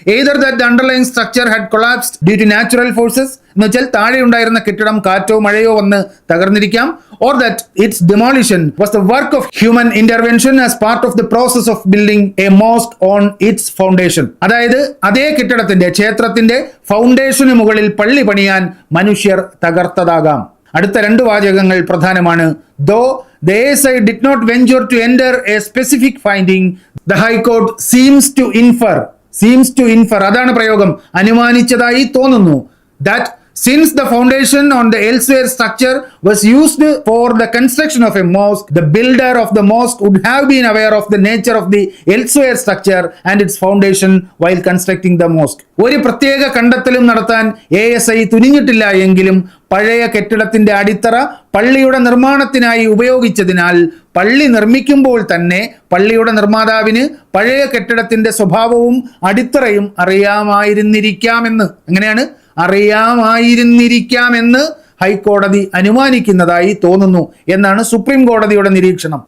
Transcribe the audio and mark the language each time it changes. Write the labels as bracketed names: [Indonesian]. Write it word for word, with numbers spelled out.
[English] either that the underlying structure had collapsed due to natural forces, [Malayalam] എന്ന് വെച്ചാൽ താഴെ ഉണ്ടായിരുന്ന കെട്ടിടം കാറ്റോ മഴയോ വന്ന് തകർന്നിരിക്കാം, [English] or that its demolition was the work of human intervention as part of the process of building a mosque on its foundation. [Malayalam] അതായത് അതേ കെട്ടിടത്തിന്റെ ക്ഷേത്രത്തിന്റെ ഫൗണ്ടേഷന് മുകളിൽ പള്ളി പണിയാൻ മനുഷ്യർ തകർത്തതാകാം. അടുത്ത രണ്ട് വാചകങ്ങൾ പ്രധാനമാണ്. [English] Though the A S I did not venture to enter a specific finding, the High Court seems to infer seems to infer [Malayalam] അതാണ് പ്രയോഗം, അനുമാനിച്ചതായി തോന്നുന്നു, [English] that since the foundation on the elsewhere structure was used for the construction of a mosque, the builder of the mosque would have been aware of the nature of the elsewhere structure and its foundation while constructing the mosque. [Malayalam] ഒരു പ്രത്യേക കണ്ടെത്തലും നടത്താൻ A S I തുനിഞ്ഞിട്ടില്ല എങ്കിലും പഴയ കെട്ടിടത്തിന്റെ അടിത്തറ പള്ളിയുടെ നിർമ്മാണത്തിനായി ഉപയോഗിച്ചതിനാൽ പള്ളി നിർമ്മിക്കുമ്പോൾ തന്നെ പള്ളിയുടെ നിർമ്മാതാവിന് പഴയ കെട്ടിടത്തിന്റെ സ്വഭാവവും അടിത്തറയും അറിയാമായിരുന്നിരിക്കാമെന്ന് അങ്ങനെയാണ് അറിയാമായിരുന്നിരിക്കാമെന്ന് ഹൈക്കോടതി അനുമാനിക്കുന്നതായി തോന്നുന്നു എന്നാണ് സുപ്രീം കോടതിയുടെ നിരീക്ഷണം.